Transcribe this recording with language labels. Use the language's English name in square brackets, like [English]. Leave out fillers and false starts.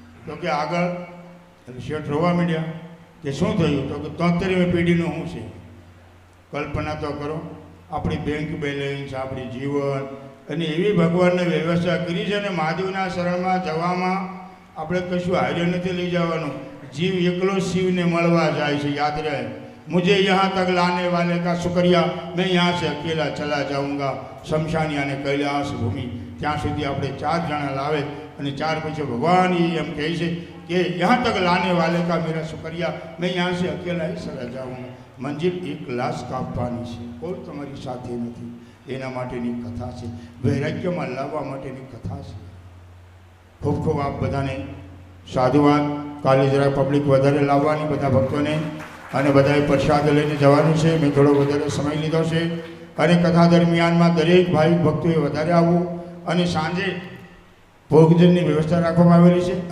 [Gujarati] તો કે આગળ શેઠ રોવા માંડ્યા કે શું થયું? તો કે 73મી પેઢીનું શું છે? કલ્પના તો કરો, આપણી બેંક બેલેન્સ, આપણી જીવન અને એવી ભગવાનને વ્યવસ્થા કરી છે ને મહાદેવના શરણમાં જવામાં આપણે કશું હાર્ય નથી લઈ જવાનું। જીવ એકલો શિવને મળવા જાય છે, યાદ રહે। [Hindi] मुझे यहाँ तक लाने वाले का शुक्रिया, मैं यहाँ से अकेला चला जाऊँगा शमशान यानी कैलाश भूमि। [Gujarati] ત્યાં સુધી આપણે 4 જણા લાવે અને 4 પછી ભગવાન એમ કહે છે કે [Hindi] यहाँ तक लाने वाले का मेरा शुक्रिया, मैं यहाँ से अकेला ही चला जाऊँगा। [Gujarati] મંજિલ 1 લાખ કાપવાની છે, કોઈ તમારી સાથે નથી। એના માટેની કથા છે, વૈરાગ્યમાં લાવવા માટેની કથા છે। ખૂબ ખૂબ આપ બધાને સાધુવાદ। કાલે જરા પબ્લિક વધારે લાવવાની બધા ભક્તોને અને બધાએ પ્રસાદ લઈને જવાનું છે। મેં થોડો વધારે સમય લીધો છે અને કથા દરમિયાનમાં દરેક ભાઈ ભક્તોએ વધારે આવવું અને સાંજે ભોજનની વ્યવસ્થા રાખવામાં આવેલી છે।